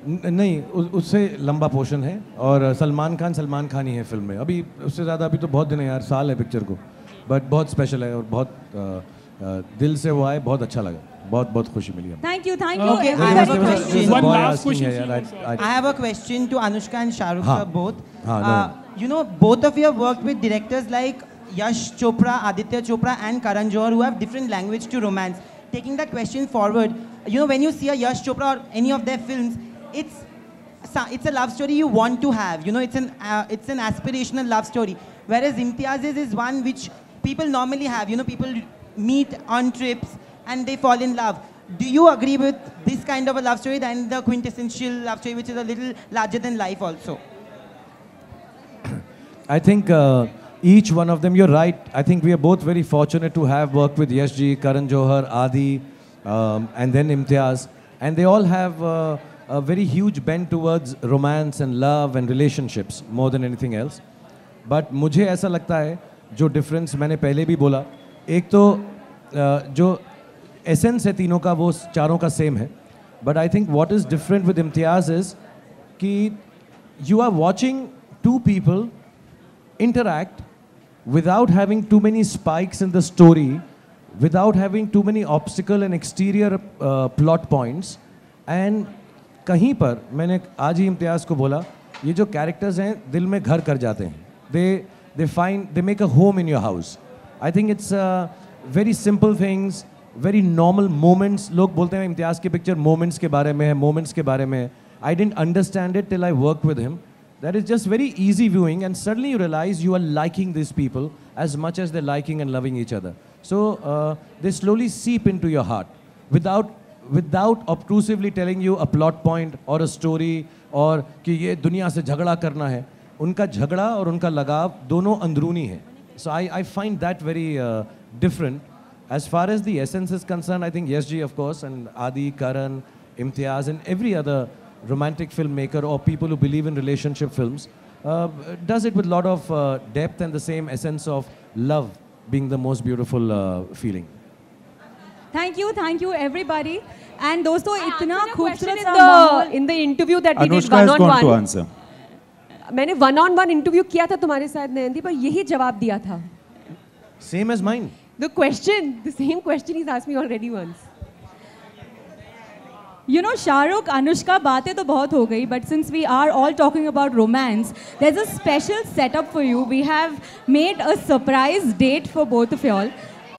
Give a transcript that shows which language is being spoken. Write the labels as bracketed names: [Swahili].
[Hindi] नहीं, उससे लंबा पोर्शन है और सलमान खान ही है फिल्म में। अभी उससे ज़्यादा अभी तो बहुत दिन है यार, साल है पिक्चर को, बट बहुत स्पेशल है और बहुत दिल से वो आए, बहुत अच्छा लगा, बहुत बहुत खुशी मिली हमें। [English] Thank you. Okay, I have a question. One last question. I have a question to Anushka and Shah Rukh sir both. You know, both of you have worked with directors like Yash Chopra, Aditya Chopra, and Karan Johar, who have different language to romance. Taking that question forward, you know, when you see a Yash Chopra or any of their films, it's a love story you want to have. You know, it's an aspirational love story. Whereas Imtiaz's is one which people normally have. You know, people meet on trips and they fall in love. Do you agree with this kind of a love story than the quintessential love story, which is a little larger than life also? I think each one of them, you're right. I think we are both very fortunate to have worked with Yash ji, Karan Johar, Adi, and then Imtiaz. And they all have a very huge bent towards romance and love and relationships more than anything else. [Hindi] But मुझे ऐसा लगता है जो difference मैंने पहले भी बोला, एक तो जो essence है तीनों का वो चारों का same है. [English] But I think what is different with Imtiaz is कि you are watching two people interact without having too many spikes in the story, without having too many obstacle and exterior plot points. [Hindi] And कहीं पर मैंने आज ही इम्तियाज़ को बोला, ये जो characters हैं दिल में घर कर जाते हैं. [English] They make a home in your house. I think it's very simple things, very normal moments. [Hindi] लोग बोलते हैं इम्तियाज़ की picture moments के बारे में है, moments के बारे में है. [English] I didn't understand it till I worked with him. That is just very easy viewing, and suddenly you realize you are liking these people as much as they're liking and loving each other. So they slowly seep into your heart without obtrusively telling you a plot point or a story or [Hindi] कि ये दुनिया से झगड़ा करना है. उनका झगड़ा और उनका लगाव दोनों अंदरूनी है. [English] So I find that very different. As far as the essence is concerned, I think Yash ji, of course, and Adi, Karan, Imtiaz, and every other romantic filmmaker or people who believe in relationship films does it with a lot of depth and the same essence of love being the most beautiful feeling. Thank you everybody. [Hindi] And दोस्तों इतना खूबसूरत सा [English] in the interview that we did Anushka is going to answer. [Hindi] मैंने one-on-one interview किया था तुम्हारे साथ नयनदीप, पर यही जवाब दिया था. [English] Same as mine. The same question he's asked me already once. You know, Shahrukh, Anushka, [Hindi] बातें तो बहुत हो गई, [English] but since we are all talking about romance, there's a special setup for you. We have made a surprise date for both of y'all.